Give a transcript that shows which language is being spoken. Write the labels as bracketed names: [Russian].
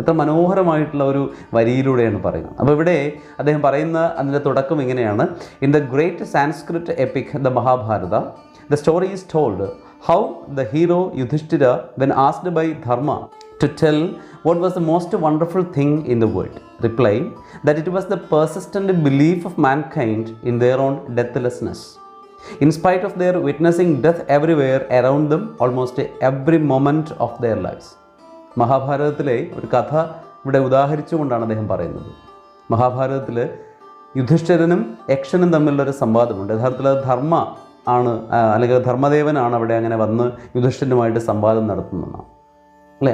[Malayalam] എത്ര മനോഹരമായിട്ടുള്ള ഒരു വരിയിലൂടെയാണ് പറയുന്നത്. അപ്പോൾ ഇവിടെ അദ്ദേഹം പറയുന്ന അതിൻ്റെ തുടക്കം ഇങ്ങനെയാണ്: [English] In the great Sanskrit epic the Mahabharata the story is told how the hero Yudhishthira when asked by Dharma to tell what was the most wonderful thing in the world, replying that it was the persistent belief of mankind in their own deathlessness. In spite of their witnessing death everywhere around them, almost every moment of their lives. [Malayalam] മഹാഭാരതത്തിലെ ഒരു കഥ ഇവിടെ ഉദാഹരിച്ചുകൊണ്ടാണ് അദ്ദേഹം പറയുന്നത്. മഹാഭാരതത്തിൽ യുധിഷ്ഠിരനും യക്ഷനും തമ്മിലുള്ളൊരു സംവാദമുണ്ട്. യഥാർത്ഥത്തിൽ അത് ധർമ്മ ആണ്, അല്ലെങ്കിൽ ധർമ്മദേവനാണ് അവിടെ അങ്ങനെ വന്ന് യുധിഷ്ഠിരനുമായിട്ട് സംവാദം നടത്തുന്നതാണ് അല്ലേ.